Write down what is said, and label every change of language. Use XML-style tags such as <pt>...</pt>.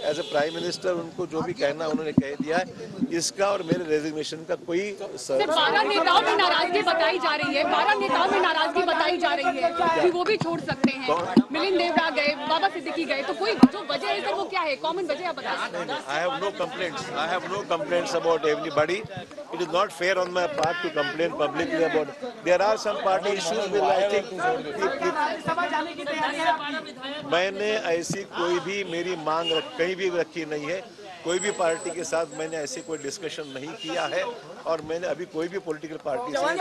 <en>as a prime minister</en> <hi>उनको जो भी कहना उन्होंने कह दिया है. इसका और मेरे रेजिग्नेशन का कोई 12 नेताओं में नाराजगी बताई जा रही है, 12 नेताओं में नाराजगी बताई जा रही है कि वो भी छोड़ सकते हैं. मिलिंद देवड़ा गए, बाबा सिद्दीकी गए, तो कोई जो वजह है सर वो क्या है? कॉमन वजह आप बताइए.</hi> <en>I have no complaints. I have no complaints about everybody. It is not fair on my part to complain publicly about. There are some party issues which I think.</en> <hi>मैंने ऐसी कोई भी मेरी मांग कहीं भी रखी नहीं है. कोई भी पार्टी के साथ मैंने ऐसे कोई डिस्कशन नहीं किया है और मैंने अभी कोई भी पॉलिटिकल पार्टी से</hi>